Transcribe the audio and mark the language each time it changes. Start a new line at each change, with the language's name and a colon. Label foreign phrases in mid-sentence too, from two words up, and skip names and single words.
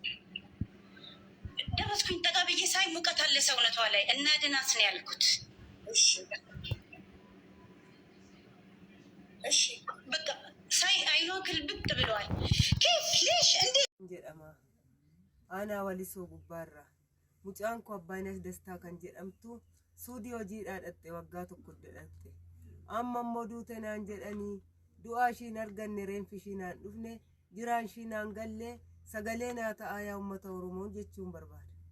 Amharic: ደረስኩኝ ጠጋ ብዬ ሳይ ሙቀት አለ ሰውነቷ ላይ እና ድናት ነው ያልኩት። እሺ በቃ ሳይ አይኗ ግልብጥ ብለዋል።
Arabic: كيف ليش
Amharic: እንዴ
Oromo: jedhama ana walisoo gubbaarra mucaan ko Abbaayinesh Dastaa kan jedhamtu suudii hojiidhaa dhatte waggaa tokko dhatte amma immoo duute naan jedhanii du'aa ishiin arganne reenfi ishii naan dhufne jiraan ishii naan gallee sagalee naa ta'aa yaa uummata Oromoo jechuun barbaada.